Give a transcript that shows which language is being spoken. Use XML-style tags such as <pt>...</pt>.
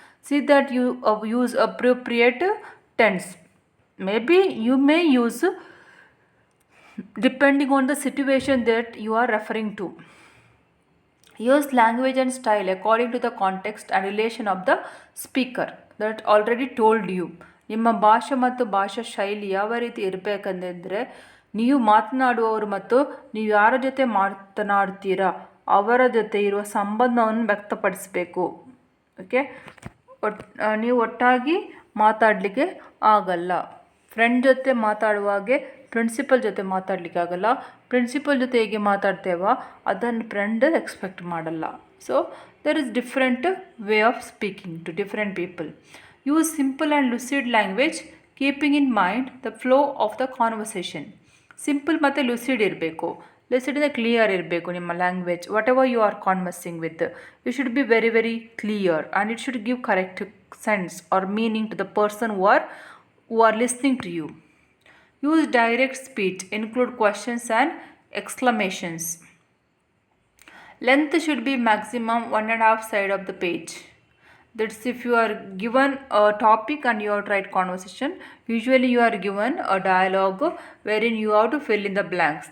<en>See that you use appropriate tense. Maybe you may use depending on the situation that you are referring to. Use language and style according to the context and relation of the speaker. That already told you.</en> <kn>ನಿಮ್ಮ ಭಾಷೆ ಮತ್ತು ಭಾಷಾ ಶೈಲಿ ಯಾವ ರೀತಿ ಇರಬೇಕಂದ್ರೆ, ನೀವು ಮಾತನಾಡುವವರು ಮತ್ತು ನೀವು ಯಾರ ಜೊತೆ ಮಾತನಾಡ್ತೀರಾ ಅವರ ಜೊತೆ ಇರುವ ಸಂಬಂಧವನ್ನು ವ್ಯಕ್ತಪಡಿಸಬೇಕು. ಓಕೆ, ನೀವು ಒಟ್ಟಾಗಿ ಮಾತಾಡಲಿಕ್ಕೆ ಆಗಲ್ಲ. ಫ್ರೆಂಡ್ ಜೊತೆ ಮಾತಾಡುವಾಗೆ ಪ್ರಿನ್ಸಿಪಲ್ ಜೊತೆ ಮಾತಾಡಲಿಕ್ಕೆ ಆಗಲ್ಲ. ಪ್ರಿನ್ಸಿಪಲ್ ಜೊತೆ ಹೇಗೆ ಮಾತಾಡ್ತೇವೋ ಅದನ್ನು ಫ್ರೆಂಡ್ ಎಕ್ಸ್ಪೆಕ್ಟ್ ಮಾಡಲ್ಲ.</kn> <en>So there is different way of speaking to different people. Use simple and lucid language, keeping in mind the flow of the conversation.</en> <kn>Simple ಮತ್ತು ಲುಸಿಡ್ ಇರಬೇಕು. ಲುಸಿಡ್ ಅಂದರೆ ಕ್ಲಿಯರ್ ಇರಬೇಕು ನಿಮ್ಮ language.</kn> <en>Whatever you are conversing with, you should be very very clear and it should give correct sense or meaning to the person who are listening to you. Use direct speech, include questions and exclamations. Length should be maximum 1.5 side of the page. That's if you are given a topic and you have to write conversation. Usually you are given a dialogue wherein you have to fill in the blanks.</en>